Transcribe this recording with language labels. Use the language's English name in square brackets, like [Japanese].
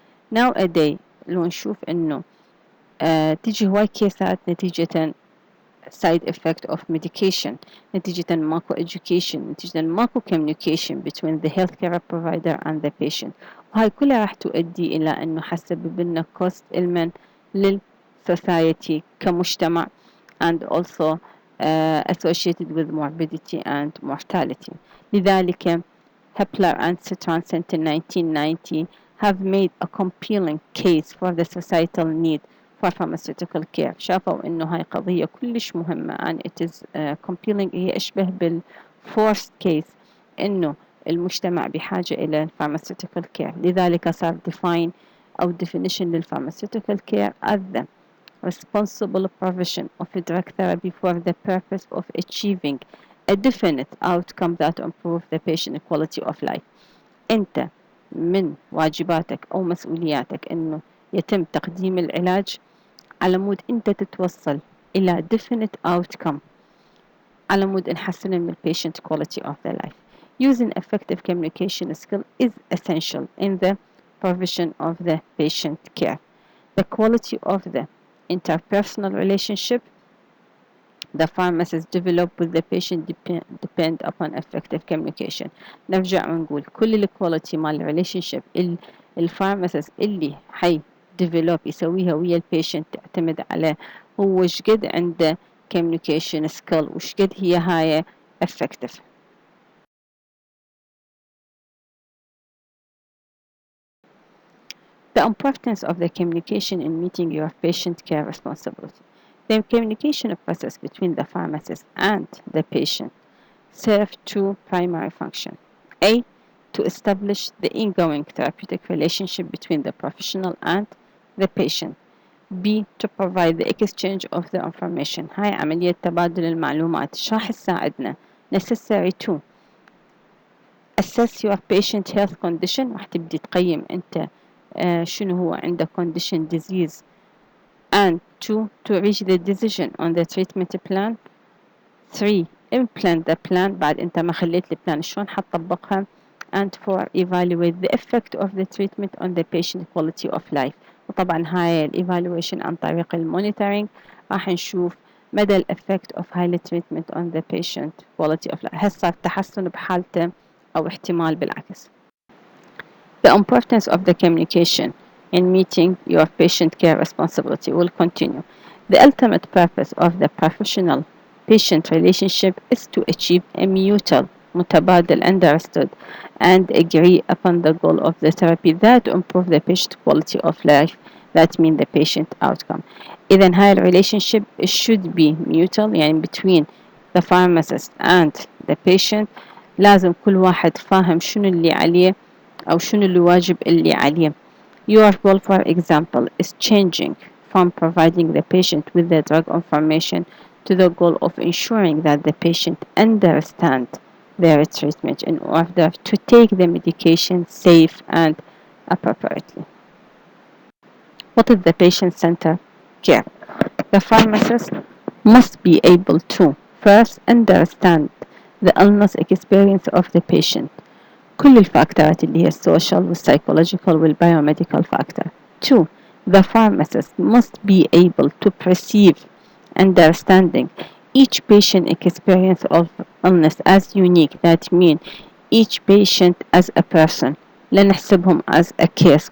[English] Nowadays [Arabic] لو نشوف إنه تيجي هواي كيسات نتيجة [English] side effect of medication، [Arabic] نتيجة ماكو education، نتيجة ماكو [English] communication between the healthcare provider and the patient، [Arabic] وهاي كلها راح تؤدي إلى أنه حسبب لنا cost إلمن للsociety كمجتمع [English] and also associated with morbidity and mortality. [Arabic] لذلك [English] Hepler and Strauss in 1990 have made a compelling case for the societal need for pharmaceutical care. [Arabic] شافوا إنه هاي قضية كلش مهمة [English] and it is compelling، [Arabic] هي أشبه بالforced case إنه المجتمع بحاجة إلى pharmaceutical care. لذلك صار define أو [English] definition للpharmaceutical care as the responsible provision of a drug therapy for the purpose of achieving a definite outcome that improve the patient quality of life. [Arabic] أنت من واجباتك أو مسؤولياتك إنه يتم تقديم العلاج على مود أنت تتوصل إلى definite outcome على مود نحسن من [English] patient quality of their life. Using effective communication skill is essential in the provision of the patient care. The quality of the interpersonal relationship the pharmacist develop with the patient depend upon effective communication. [Arabic] نرجع ونقول كل الكواليتي مال الريليشنشيب الفارماسيست اللي حي develop يسويها ويا البيشنت تعتمد على هو وش قد عنده communication skill وش قد هي هاي effective. [English] The importance of the communication in meeting your patient care responsibility. The communication process between the pharmacist and the patient serve two primary functions. A. To establish the ongoing therapeutic relationship between the professional and the patient. B. To provide the exchange of the information. [Arabic] هاي عملية تبادل المعلومات. شو راح تساعدنا? [English] Necessary to assess your patient health condition. [Arabic] راح تبدي تقيم أنت شنو هو عنده condition disease. [English] And to reach the decision on the treatment plan. 3. Implement the plan [Arabic] بعد أنت ما خليت البلان شلون حتطبقها. [English] And 4. Evaluate the effect of the treatment on the patient quality of life. [Arabic] وطبعا هاي evaluation عن طريق المونيتورينج راح نشوف مدى ال [English] effect of [Arabic] هاي treatment [English] on the patient quality of life. [Arabic] هل صار تحسن بحالته أو احتمال بالعكس. [English] The importance of the communication in meeting your patient care responsibility will continue. The ultimate purpose of the professional patient relationship is to achieve a mutual, [Arabic] متبادل, [English] understood, and agree upon the goal of the therapy that improve the patient quality of life, that mean the patient outcome. [Arabic] إذن هاي [English] relationship should be mutual, [Arabic] يعني [English] between the pharmacist and the patient. [Arabic] لازم كل واحد فاهم شنو اللي عليه أو شنو الواجب اللي عليه. [English] Your goal, for example, is changing from providing the patient with the drug information to the goal of ensuring that the patient understands their treatment in order to take the medication safe and appropriately. What is the patient-centered care? The pharmacist must be able to first understand the illness experience of the patient. [Arabic] كل الفاكتورات اللي هي السوشيال والسايكولوجيكال والبيوميديكال factor. 2. [English] The pharmacist must be able to perceive understanding each patient experience of illness as unique. That means each patient as a person. [Arabic] لا نحسبهم [English] as a case.